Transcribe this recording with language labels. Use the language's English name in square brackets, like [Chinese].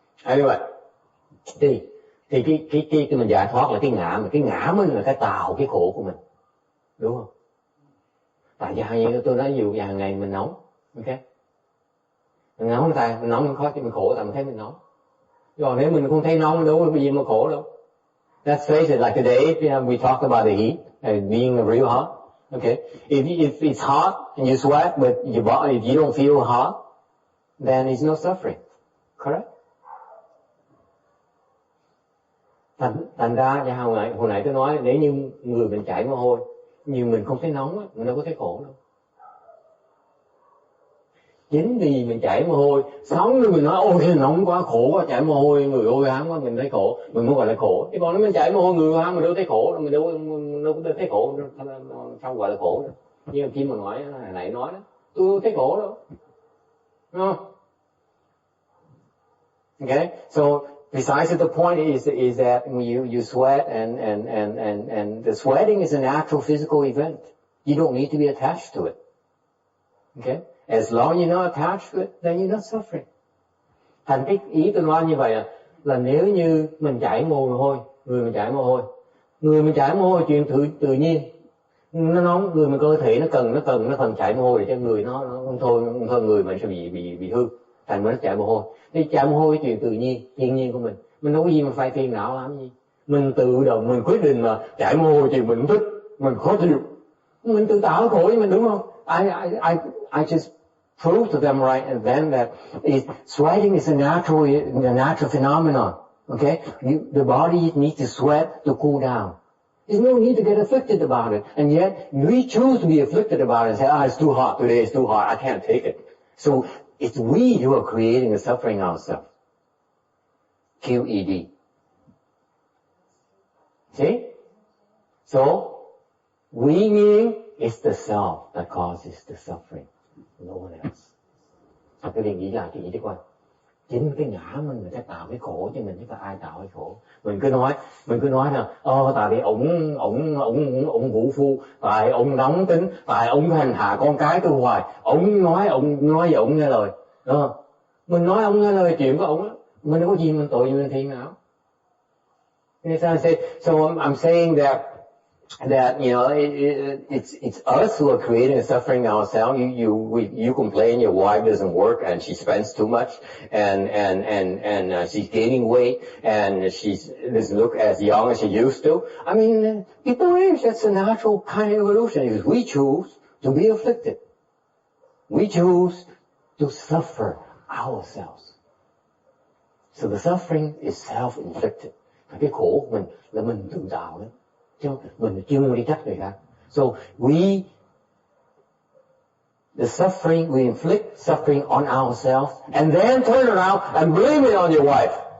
[Vietnamese] Anyway, thì cái mình giải thoát là cái ngã, mà cái ngã mình là cái tạo cái khổ của mình, đúng không? Tại vì như tôi nói nhiều hàng ngày mình nóng, ok? Mình nóng tay, mình nóng mình khó, mình khổ tại mình thấy mình nóng. Rồi nếu mình không thấy nóng đâu có gì mà khổ đâu. [English] Let's face it, like today, we talked about the heat being real hot. Okay, if it's hot and you sweat, but your body, if you don't feel hot, then it's no suffering. Correct? [Vietnamese] Thành ra hồi nãy tôi nói, nếu như người mình chảy mồ hôi, nhưng mình không thấy nóng á, mình đâu có thấy khổ đâu. Chính vì mình chảy mồ hôi, sống rồi mình nói ôi nóng quá, khổ quá, chảy mồ hôi, người ôi hám quá, mình thấy khổ, mình mới gọi là khổ. Chứ còn nếu mình chảy mồ hôi, người hám mình đâu thấy khổ, mình đâu có thấy khổ, sao gọi là khổ đâu. Như khi mà nói hồi nãy nói đó, tôi đâu thấy khổ đâu, đúng không? [English] Okay, so besides the point is that when you sweat and the sweating is a natural physical event. You don't need to be attached to it. Okay? As long as you're not attached to it, then you're not suffering. [Vietnamese] Thành cái ý tôi nói như vậy là nếu như mình chảy mồ hôi, người mình chảy mồ hôi chuyện tự nhiên. Nó nóng, người mình cơ thể nó cần chảy mồ hôi để cho người nó không thôi người mình sẽ bị hư. Thành mới nó chảy mồ hôi. Thì chảy mồ hôi chuyện tự nhiên, thiên nhiên của mình. Mình đâu có gì mà phải phiền não làm gì. Mình tự động, mình quyết định là chảy mồ hôi chuyện mình thích, mình khó chịu. Mình tự tạo khổ với mình, đúng không? [English] I just prove to them right and then that sweating is a natural phenomenon. Okay? The body needs to sweat to cool down. There's no need to get afflicted about it. And yet, we choose to be afflicted about it and say, it's too hot today, it's too hot, I can't take it. So it's we who are creating the suffering ourselves. QED. See? So, we meaning it's the self that causes the suffering, no one else. [Vietnamese] Các bạn nghĩ lại đi coi. Chính cái ngã mình người ta tạo cái khổ cho mình, chứ có ai tạo cái khổ. Mình cứ nói là tại vì ổng vũ phu, tại ổng nóng tính, tại ổng hành hạ con cái tôi hoài, ổng nói vậy ổng nghe lời. Mình nói ổng nghe lời chuyện của ổng á, mình đâu có gì mình tội gì mình thiện nào. [English] So I'm saying that you know it's us who are creating the suffering ourselves. You complain your wife doesn't work and she spends too much and she's gaining weight and she doesn't look as young as she used to. I mean, people age. That's a natural kind of evolution. Because we choose to be afflicted. We choose to suffer ourselves. So the suffering is self-inflicted. [Vietnamese] Cái khổ của mình là mình tự tạo đấy, chứ mình chưa đi trách người khác. [English] So the suffering, we inflict suffering on ourselves and then turn around and blame it on your wife.